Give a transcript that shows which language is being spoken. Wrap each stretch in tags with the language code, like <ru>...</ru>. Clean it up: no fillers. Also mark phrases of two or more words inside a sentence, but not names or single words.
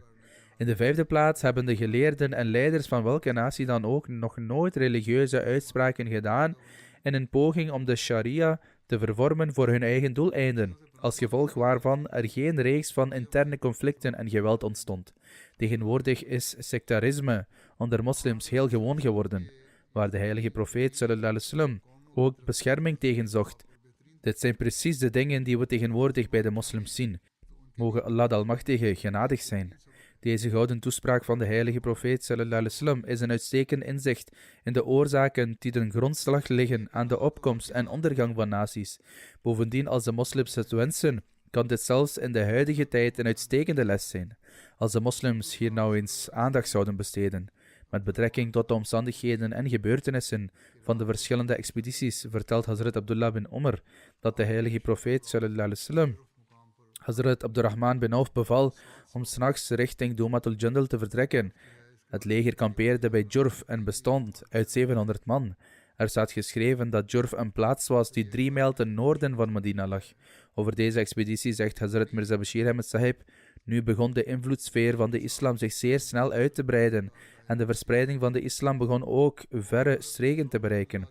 <nl>In de vijfde plaats hebben de geleerden en leiders van welke natie dan ook nog nooit religieuze uitspraken gedaan in een poging om de sharia te vervormen voor hun eigen doeleinden, als gevolg waarvan er geen reeks van interne conflicten en geweld ontstond. Tegenwoordig is sectarisme onder moslims heel gewoon geworden, waar de heilige profeet</nl> <ar>صلى الله عليه وسلم</ar> <nl>ook bescherming tegen zocht. Dit zijn precies de dingen die we tegenwoordig bij de moslims zien. Mogen Allah de Almachtige genadig zijn. Deze gouden toespraak van de heilige profeet</nl> <ar>صلى الله عليه وسلم</ar> <nl>is een uitstekend inzicht in de oorzaken die ten grondslag liggen aan de opkomst en ondergang van naties. Bovendien, als de moslims het wensen, kan dit zelfs in de huidige tijd een uitstekende les zijn. Als de moslims hier nou eens aandacht zouden besteden. Met betrekking tot de omstandigheden en gebeurtenissen van de verschillende expedities vertelt Hazrat Abdullah bin Umar dat de heilige profeet</nl> <ar>صلى الله عليه وسلم</ar> <nl>Hazrat Abdurrahman bin Auf beval om 's nachts richting Dumatul Jandal te vertrekken. Het leger kampeerde bij Jurf en bestond uit 700 man. Er staat geschreven dat Jurf een plaats was die 3 mijl ten noorden van Medina lag. Over deze expeditie zegt Hazrat Mirza Bashir Ahmed Sahib: nu begon de invloedssfeer van de islam zich zeer snel uit te breiden en de verspreiding van de islam begon ook verre streken te bereiken.</nl>